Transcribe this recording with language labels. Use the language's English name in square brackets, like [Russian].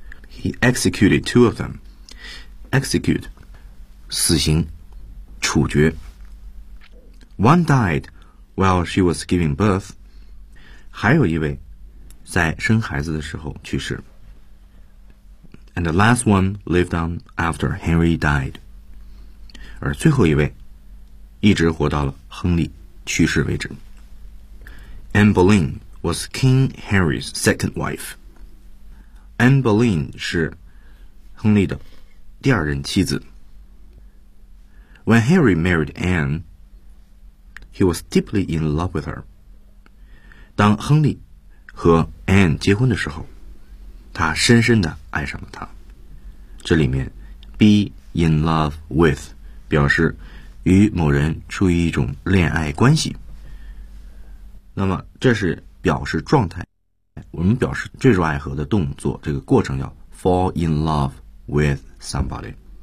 [English] He executed two of them. Execute, [Chinese] 死刑,处决。 [English] One died while she was giving birth. [Chinese] 还有一位在生孩子的时候去世。 [English] And the last one lived on after Henry died. [Chinese] 而最后一位一直活到了亨利去世为止。 [English] Anne Boleyn was King Henry's second wife. [Chinese] Anne Boleyn 是亨利的第二任妻子。 [English] When Henry married Anne, he was deeply in love with her. [Chinese] 当亨利和 Anne 结婚的时候，他深深地爱上了她。这里面 [English] be in love with [Chinese] 表示与某人处于一种恋爱关系。那么这是表示状态，我们表示坠入爱河的动作，这个过程要 [English] fall in love with somebody。